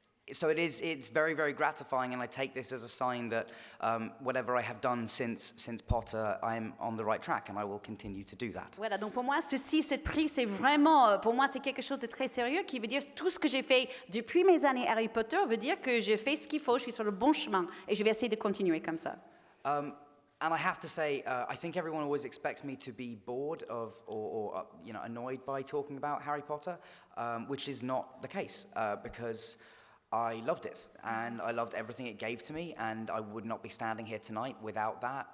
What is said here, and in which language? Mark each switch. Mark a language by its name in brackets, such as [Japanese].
[English] So it's very, very gratifying, and I take this as a sign that whatever I have done since Potter, I'm on the right track, and I will continue to do that. [French] Voilà, donc pour moi, cette prix, c'est vraiment, pour moi, c'est quelque chose de très sérieux qui veut dire tout ce que j'ai fait depuis mes années Harry Potter veut dire que j'ai fait ce qu'il faut, je suis sur le bon chemin, et je vais essayer de continuer comme ça. [English] And I have to say, I think everyone always expects me to be bored of or annoyed by talking about Harry Potter, which is not the case because I loved it and I loved everything it gave to me, and I would not be standing here tonight without that.